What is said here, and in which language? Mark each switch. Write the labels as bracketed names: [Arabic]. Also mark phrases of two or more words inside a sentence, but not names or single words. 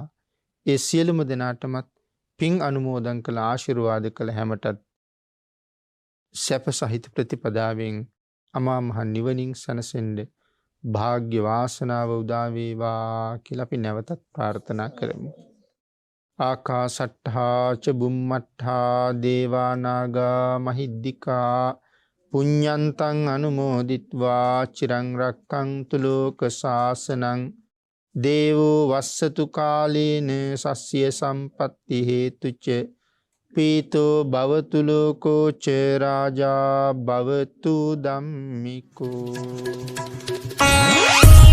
[Sinhala] ඒ සියලුම දෙනාටමත් පින් අනුමෝදන් කළ ආශිර්වාද කළ හැමටත් සැප සහිත ප්‍රතිපදාවෙන් අමා මහ නිවනින් සැනසෙන්න භාග්‍ය වාසනාව උදා වේවා කියලා අපි නැවතත් ප්‍රාර්ථනා කරමු. [Pali] ආකාසට්ඨා ච බුම්මට්ඨා දේවා නාග මහිද්దికා පුඤ්ඤන්තං අනුමෝදිත්වා චිරං රක්ඛන්තු ලෝක ශාසනං දේවෝ වස්සතු කාලේන සස්්‍ය සම්පත්ති හේතුච පීතෝ භවතු ලෝකෝ ච රාජා භවතු ධම්මිකෝ